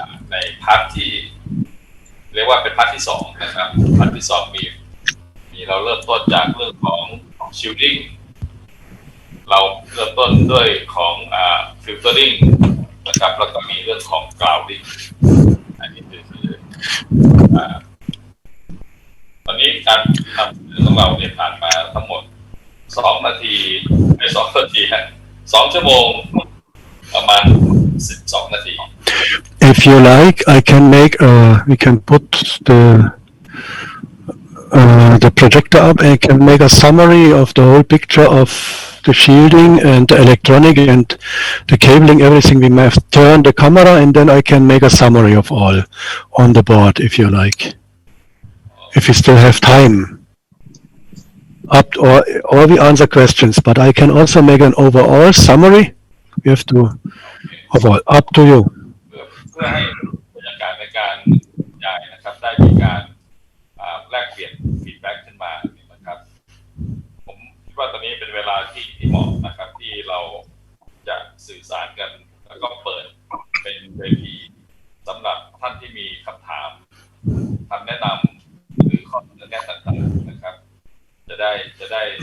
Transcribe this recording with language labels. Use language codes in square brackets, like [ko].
[th] ในพาร์ทที่เรียกว่าเป็นพาร์ทที่2นะครับพาร์ทที่2มีเราเริ่มต้นจากเรื่องของ shielding เราเริ่มต้นด้วยของfiltering นะครับแล้วก็มีเรื่องของ grounding อันนี้คือตอนนี้การทำของเราเนี่ยผ่านมาทั้งหมด2 นาทีใน2 นาที2 ชั่วโมงประมาณ12 นาที [en] If you like, I can make we can put the projector up and can make a summary of the whole picture of the shielding and the electronic and the cabling, everything. We may have turned the camera and then I can make a summary of all on the board if you like. If you still have time. Or we answer questions, but I can also make an overall summary. You have to overall up to you. [th] เพื่อให้บรรยากาศในการบรรยายนะครับได้มีการแลกเปลี่ยนฟีดแบ็กขึ้นมานะครับผมคิดว่าตอนนี้เป็นเวลาที่เหมาะนะครับที่เราจะสื่อสารกันแล้วก็เปิดเป็นเวทีสำหรับท่านที่มีคำถามคำแนะนำหรือข้อเสนอแนะต่างๆนะครับจะได้